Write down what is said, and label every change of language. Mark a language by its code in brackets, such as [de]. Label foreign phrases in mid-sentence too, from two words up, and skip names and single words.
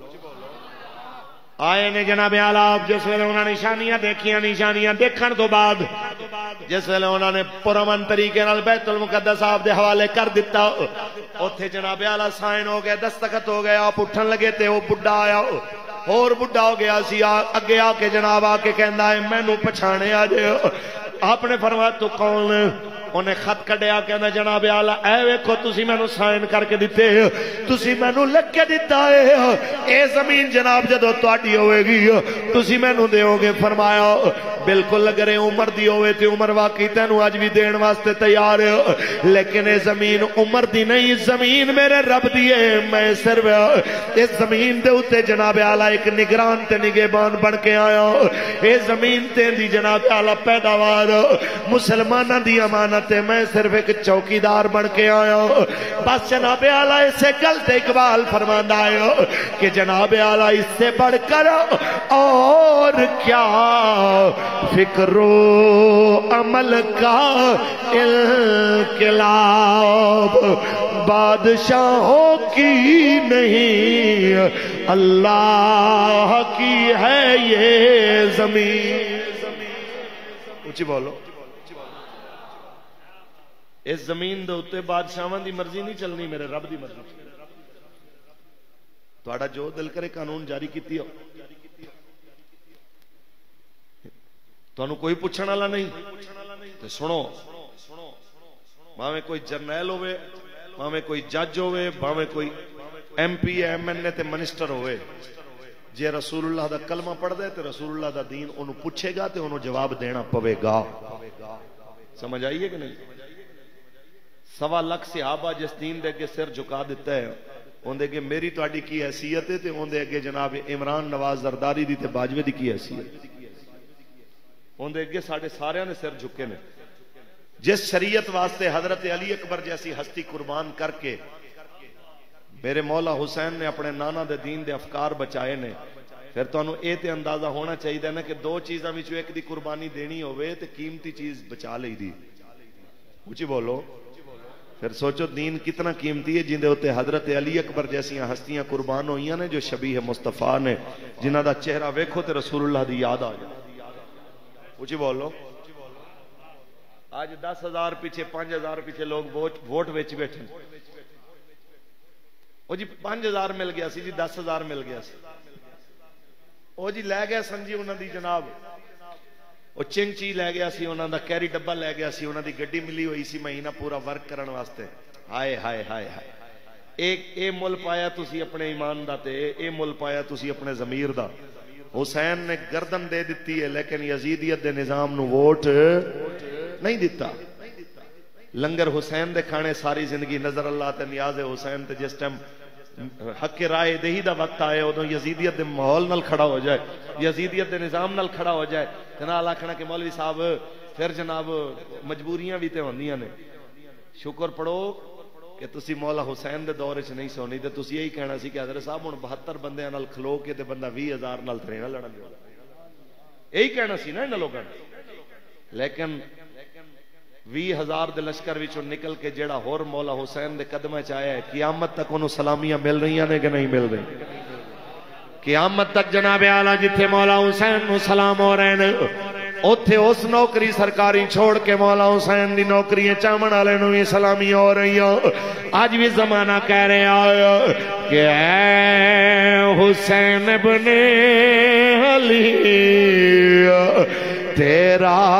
[pa] آئے نے جناب اعلیٰ جس ویلے انہوں نے نشانیاں دیکھیاں, نشانیاں دیکھن تو بعد جس ویلے انہوں نے پرامن طریقے نال بیت المقدس آپ دے حوالے کر دیتا, اوتھے جناب اعلیٰ سائن ہو گئے, دستخط ہو گئے, آپ اٹھن لگے تے وہ بڈھا آیا اور بڈھا ہو گیا سی, اگے آ کے جناب آ کے کہندا ہے مینوں پچھانے آ جے آپ نے فرمایا تو کون؟ انہیں خط کڈیا کہنا جناب اعلی اے ویکھو تسی مینوں سائن کر کے دتے تسی مینوں لکھ کے دتا ہے اے زمین جناب جدو تہاڈی ہوے گی تسی مینوں دیو گے؟ فرمایا بالکل اگر عمر دی ہوئے تے عمر واقعی تینوں اج بھی دین واسطے تیار ہے، لیکن اے زمین عمر دی نہیں، زمین میرے رب دی ہے، میں صرف اس زمین دے اوتے جناب اعلی ایک نگران تے نگہبان بن کے آیا، اے زمین تے دی جناب اعلی پیداوار مسلماناں دی امانت ہے، میں صرف ایک چوکیدار بن کے آیا۔ بس جناب اعلی اسے گل تے اقبال فرماندا ہے کہ جناب اعلی [ur] اس سے بڑھ کر اور کیا فکر و عمل کا انقلاب بادشاہوں کی نہیں اللہ کی ہے یہ زمین۔ [pa] اونچی بولو۔ اس زمین دے اوتے بادشاہاں دی مرضی نہیں چلنی، میرے رب دی مرضی۔ تہاڈا جو دل کرے قانون جاری کیتی ہو، تانوں کوئی پوچھن والا نہیں تے سنو، بھاویں کوئی جرنیل ہوئے، بھاویں کوئی جج ہوئے، بھاویں کوئی ایم پی ایم این اے تے منسٹر ہوئے، جے رسول اللہ دا کلمہ پڑھ دے تے رسول اللہ دا دین انہوں پوچھے گا تے انہوں جواب دینا پوے گا۔ سمجھ آئیے کہ نہیں؟ 1.25 لاکھ صحابہ جس دین دے اگے سر جھکا دیتا ہے، ان دے اگے میری تہاڈی کی حیثیت ہے تے ان دے اگے جناب عمران نواز زرداری دی تے باجوے دی کی حیثیت؟ ان دے اگے ساڈے سارے نے سر جھکے نے۔ جس شریعت واسطے حضرت علی اکبر جیسی ہستی قربان کر کے میرے مولا حسین نے اپنے نانا دے دین دے افکار بچائے نے، پھر تانوں اے تے اندازہ ہونا چاہیے نا کہ دو چیزاں وچوں ایک دی قربانی دینی ہوئے تے قیمتی چیز بچا لئی دی۔ اونچی بولو۔ پھر سوچو دین کتنا قیمتی ہے، جن دے اوتے حضرت علی اکبر جیسی ہستیاں قربان ہوئیاں نے جو شبیہ مصطفیٰ نے، جنہ دا چہرہ ویکھو تے رسول اللہ دی یاد آ جائے۔ اونچی بولو۔ آج 10,000 پیچھے 5,000 پیچھے لوگ ووٹ ویچ بیٹھے، او جی 5,000 مل گیا سی جی 10,000 مل گیا سی، او جی لے گیا سن جی انہاں دی جناب او چنچی لے گیا سی، انہاں دا کیری ڈبا لے گیا سی، انہاں دی گڈی ملی ہوئی سی مہینہ پورا ورک کرن واسطے۔ ہائے ہائے ہائے ہائے، اے مل پایا تسی اپنے ایمان دا تے اے مل پایا تسی اپنے ضمیر دا۔ حسین نے گردن دے دیتی ہے لیکن یزیدیت دے نظام نو ووٹ نہیں دیتا۔ لنگر حسین دے کھانے ساری زندگی، نظر اللہ تے نیاز حسین تے جس ٹائم حق رائے دہی دا وقت آئے ادو یزیدیت دے ماحول نال کھڑا ہو جائے، یزیدیت دے نظام نال کھڑا ہو جائے، نال آکھنا کہ مولوی صاحب پھر جناب مجبوریاں بھی تے ہوندیاں نے۔ شکر پڑھو کہ تسی مولا حسین دے دور وچ نہیں سونی تے تسی یہی کہنا سی کہ حضرت صاحب ہن 72 بندیاں نال کھلو کے تے بندہ 20,000 نال تے نہ لڑن دے، یہی کہنا سی نا انہاں لوگاں نے۔ لیکن 20,000 دے لشکر وچوں نکل کے جیڑا ہور مولا حسین دے قدمہ چ آیا ہے، قیامت تک انہوں سلامیاں مل رہی ہیں کہ نہیں مل رہی؟ قیامت تک جناب اعلیٰ جتھے مولا حسین نو سلام ہو رہے ہیں، اوتھے اس نوکری سرکاری چھوڑ کے مولا حسین دی نوکریاں چاون والے نو بھی سلامی ہو رہی ہیں۔ آج بھی زمانہ کہہ رہے آیا کہ اے حسین ابن علی تیرا